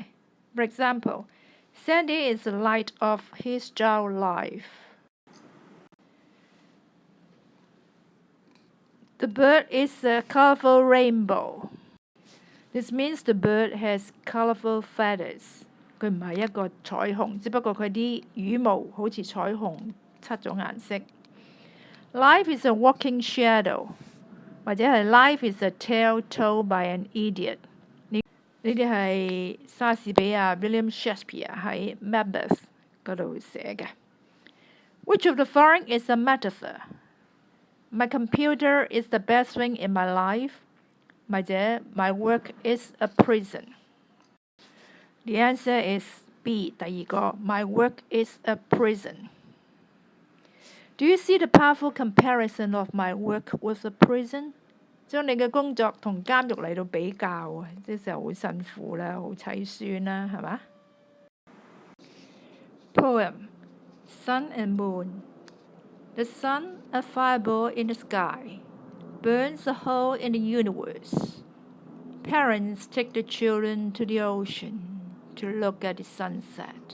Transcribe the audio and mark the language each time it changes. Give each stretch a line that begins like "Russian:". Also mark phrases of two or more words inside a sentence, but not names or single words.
English: For example, Sandy is the light of his dull life. The bird is a colorful rainbow. This means the bird has colorful feathers.
Cantonese: 佢唔係一個彩虹，只不過佢啲羽毛好似彩虹7種顏色。
English: Life is a walking shadow，
Cantonese: 或者係
English: Life is a tale told by an idiot。
Cantonese: 呢啲係莎士比亞 William Shakespeare 喺 Macbeth 嗰度寫嘅。
English: Which of the following is a metaphor? My computer is the best thing in my life. 或者 My work is a prison. The answer is B, 第二個 My work is a prison. Do you see the powerful comparison of my work with a prison?
Cantonese: 將你嘅工作同監獄嚟到比較啊，即係好辛苦啦，好凄酸啦，係嘛？
English: Poem Sun and Moon. The sun, a fireball in the sky, burns a hole in the universe. Parents take the children to the ocean to look at the sunset.